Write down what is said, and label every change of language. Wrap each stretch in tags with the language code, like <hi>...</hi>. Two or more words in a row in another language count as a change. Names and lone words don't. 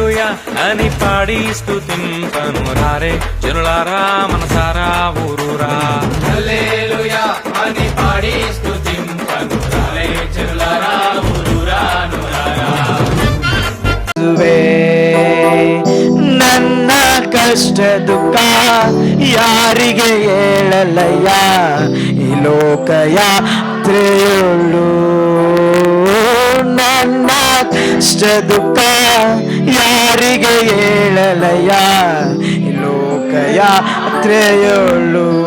<te>అని పాడి స్తుతింపను రారే జనులారా మనసారా ఊరూరా. హల్లెలూయా అని పాడి స్తుతింపను రారే జనులారా ఊరూరా నూరారా.</te> <kn>ನನ್ನ ಕಷ್ಟ ದುಃಖ ಯಾರಿಗೆ ಹೇಳಲಯ್ಯ, ಈ ಲೋಕ ಯಾತ್ರೆಯುಳ್ಳು. ನನ್ನ ಕಷ್ಟ ದುಃಖ ಯಾರಿಗೆ ಹೇಳಲಯ್ಯ, ಈ ಲೋಕ ಯಾತ್ರೆಯುಳ್ಳು.</kn>